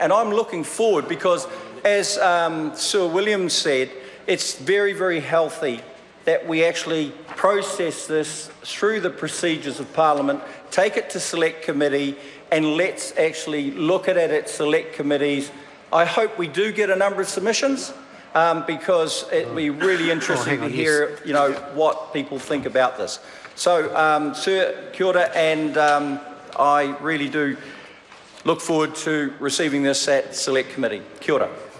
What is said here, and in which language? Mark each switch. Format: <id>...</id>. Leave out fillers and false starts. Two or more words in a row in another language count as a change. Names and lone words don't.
<en>And I'm looking forward because, as Sir William said, it's very, very healthy that we actually process this through the procedures of Parliament, take it to select committee, and let's actually look at it at select committees. I hope we do get a number of submissions because it'd be really interesting to hear, you know, what people think about this. So, sir,</en> <mi>kia ora,</mi> <en>and I really do look forward to receiving this at select committee.</en> <mi>Kia ora.</mi>